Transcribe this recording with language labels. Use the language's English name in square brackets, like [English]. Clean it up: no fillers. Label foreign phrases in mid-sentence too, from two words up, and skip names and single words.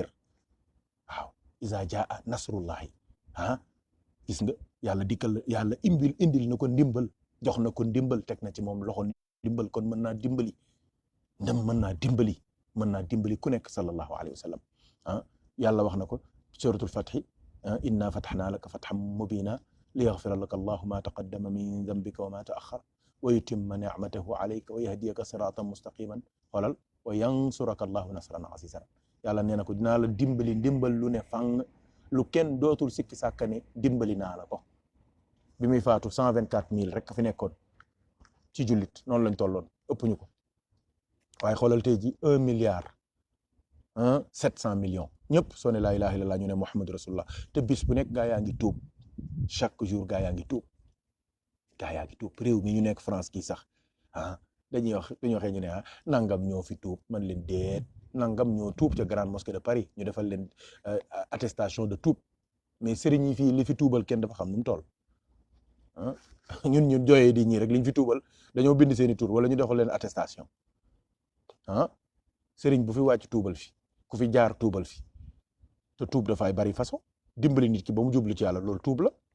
[Wolof] waaw [Arabic] إذا جاء نصر الله [Wolof] ah gis nga yàlla dikkal yàlla indil na ko ndimbal, jox na ko ndimbal, teg na ci moom loxo ndimbal, kon mën naa dimbali mën naa dimbali ku nekk [Arabic] صلى الله عليه وسلم [Wolof] ah yàlla wax na ko [Arabic] سورة الفتح إنا فتحنا لك فتحا مبينا ليغفر لك الله ما تقدم من ذنبك وما تأخر ويتم نعمته عليك ويهديك صراطا مستقيما [Wolof] xoolal [Arabic] وينصرك الله نصرا عزيزا [Wolof] yàlla nee na ko dinaa la dimbali ndimbal lu ne fang lu kenn dootul sikki sàkka ne dimbali naa la ko. bi muy faatu 124 000 rek fi nekkoon ci jullit noonu lañ tolloon ëpp ñu ko waaye xoolal tey ji 1,7 milliard ñëpp soo ne [Arabic] لا إله إلا الله [Wolof] ñu ne [Arabic] محمد رسول الله [Wolof] te bis bu nekk gaa yaa ngi tuub [French] chaque jour [Wolof] gaa yaa ngi tuub réew mi ñu nekk France kii sax dañuy waxee ñu ne nangam ñoo fi tuub man leen déet nangam ñoo tuub ca grande mosquée de Paris ñu defal leen [French] attestation de [Wolof] tuub mais sëriñ yi fii li fi tuubal kenn dafa xam nu mu toll ñun jooyee di ñii rek liñ fi tuubal dañoo bind seeni tur wala ñu defal leen attestation sëriñ bu fi wàcc tuubal fi ku fi jaar tuubal fi te tuub dafay bari façon dimbali nit ki ba mu jublu ci yàlla loolu tuub la